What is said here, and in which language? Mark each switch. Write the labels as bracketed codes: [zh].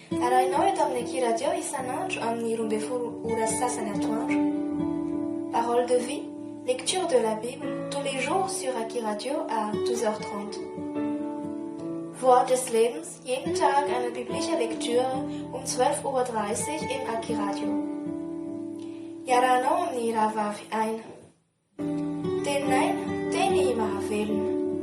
[mg] Arahinao eto amin'ny Aki Radio isan'andro amin'ny 12 ora sasany atoandro. [fr] Parole de vie, lecture de la Bible tous les jours sur Aki Radio à 12h30. [de] Wort des Lebens, jeden Tag eine biblische Lektüre um 12:30 Uhr im Aki Radio. [mg] Iarahanao amin'ny rahavavy aina. Teninay, teny mahavelona.